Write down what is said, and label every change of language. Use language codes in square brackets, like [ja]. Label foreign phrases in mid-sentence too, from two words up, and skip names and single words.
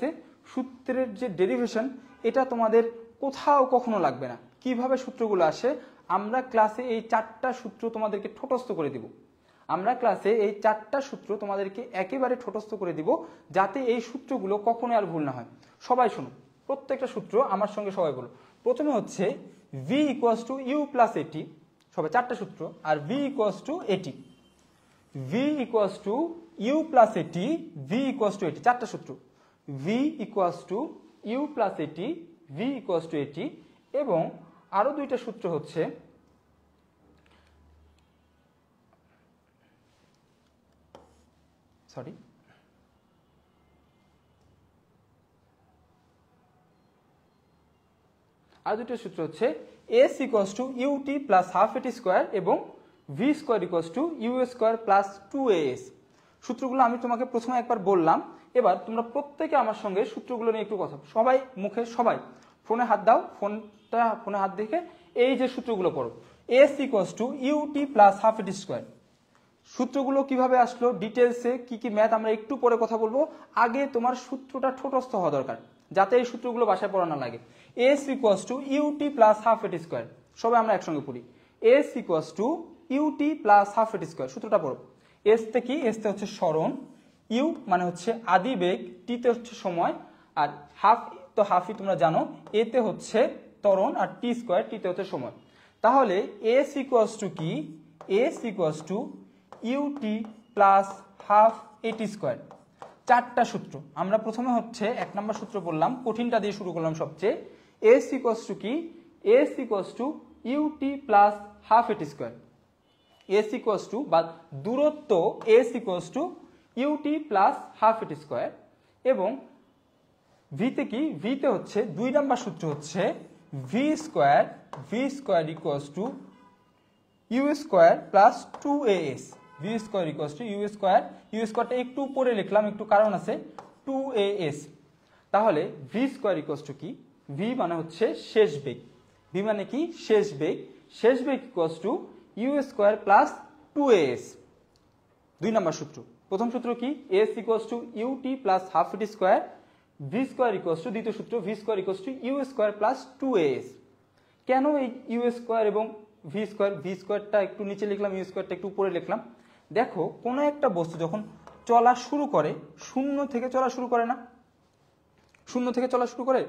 [bn] সূত্রের যে ডেরিভেশন এটা তোমাদের কোথাও কখনো লাগবে না। কিভাবে সূত্রগুলো আসে, আমরা ক্লাসে এই চারটা সূত্র তোমাদেরকে ঠোঁটস্থ করে দিব। আমরা ক্লাসে এই চারটা সূত্র তোমাদেরকে একেবারে ঠোঁটস্থ করে দিব, যাতে এই সূত্রগুলো কখনো আর ভুল না হয়। সবাই শোনো, প্রত্যেকটা সূত্র আমার সঙ্গে সবাই বলো। প্রথমে হচ্ছে v = u + at, সবাই চারটা সূত্র, আর v = at, v = u + at, v = at, চারটা সূত্র, v = u + at, v = at, এবং আরো দুইটা সূত্র হচ্ছে সরি আর দুটো সূত্র হচ্ছে s = ut + ½ at² এবং v² = u² + 2as। সূত্রগুলো আমি তোমাকে প্রথমে একবার বললাম, এবার তোমরা প্রত্যেকে আমার সঙ্গে সূত্রগুলো নিয়ে একটু কথা, সবাই মুখে, সবাই ফোনে হাত দাও, ফোনে হাত দেখে এই যে সূত্রগুলো পড়ো। s = ut + ½ at²। সূত্রগুলো কিভাবে আসলো ডিটেলসে, কি কি ম্যাথ আমরা একটু পরে কথা বলবো। আগে তোমার সূত্রটা ঠোঁটস্থ হওয়া দরকার, যাতে এই সূত্রগুলো বাসায় পড়া না লাগে। s = ut + ½ at²। সবাই আমরা একসঙ্গে পড়ি, s = ut + ½ at²। সূত্রটা পড়ো। s তে কি, s তে হচ্ছে সরণ, u মানে হচ্ছে আদি বেগ, t তে হচ্ছে সময়, আর হাফ তো হাফই তোমরা জানো, a তে হচ্ছে ত্বরণ, আর t² t তে হচ্ছে সময়। তাহলে s = কি, s = ut + ½ at²। চারটা সূত্র। আমরা প্রথমে হচ্ছে 1 নম্বর সূত্র বললাম, কঠিনটা দিয়ে শুরু করলাম সবচেয়ে। s = কি, s = ut + ½ at²। s বা দূরত্ব s = ut + ½ at²। এবং v তে কি, v তে হচ্ছে 2 নম্বর সূত্র হচ্ছে v² = u² + 2as। v² = u², টা একটু উপরে লিখলাম, একটু কারণ আছে, 2as। তাহলে v² কি, v মানে হচ্ছে শেষ বেগ, v মানে কি শেষ বেগ, শেষ বেগ = u² + 2as। 2 নম্বর সূত্র। প্রথম সূত্র কি, s = ut + ½ at², v² দ্বিতীয় সূত্র, v² = u² + 2as। কেন এই u² এবং v²টা একটু নিচে লিখলাম, u²টা একটু উপরে লিখলাম। দেখো, কোনো একটা বস্তু যখন চলা শুরু করে, শূন্য থেকে চলা শুরু করে না, শূন্য থেকে চলা শুরু করে।